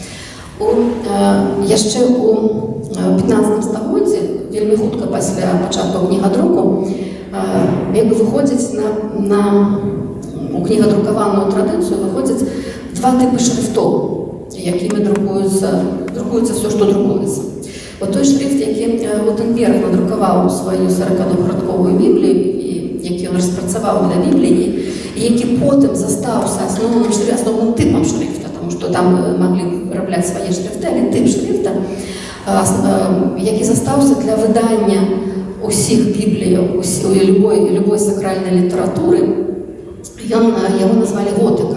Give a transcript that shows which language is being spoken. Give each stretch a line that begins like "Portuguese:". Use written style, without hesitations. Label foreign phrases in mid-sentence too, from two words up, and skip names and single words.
Belarusian: Яшчэ у 15 стагоддзі, вельмі хутка пасля пачатку кнігадруку, выходзіць у кнігадрукаваную традыцыю выходзяць два тыпы шрифтоў, якімі друкуецца все, што друкуецца. Той шрифт, які Гутенберг надрукаваў сваю 40-радковую Біблію,
Ukrainian: і які він розпрацював для Біблії, і який потім застався основним типом шрифта, тому що там могли виробляти свої шрифти, але тип шрифта, який застався для видання усіх Біблій, любої сакральної літератури, його назвали готика.